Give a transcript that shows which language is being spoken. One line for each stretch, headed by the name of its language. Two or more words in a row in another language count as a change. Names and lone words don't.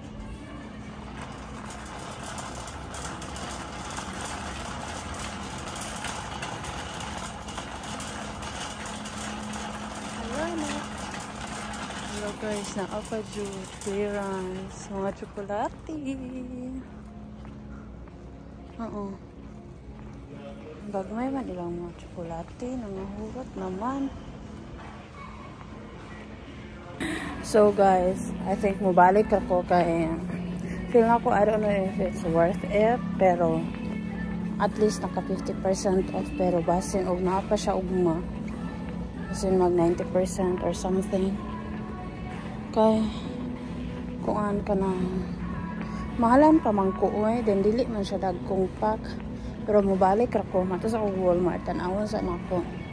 Cebuano: Hello guys, naka-juice, clearance, mga tsokolate. Oo. Bagmay man ilang mga tsokolate, nangahugot naman. So guys, I think mabalik ako kay feel na ko,
English: I don't know if it's worth it,
Cebuano: pero at least naka 50% off, pero basin og naa pa siya ugma. Basin mag 90%
English: or something.
Cebuano: Kay kuan ka na mahalan pa man ko then dili man siya dagkong pack, pero mobalik ra ko mato sa Walmart tan-awon sa nako.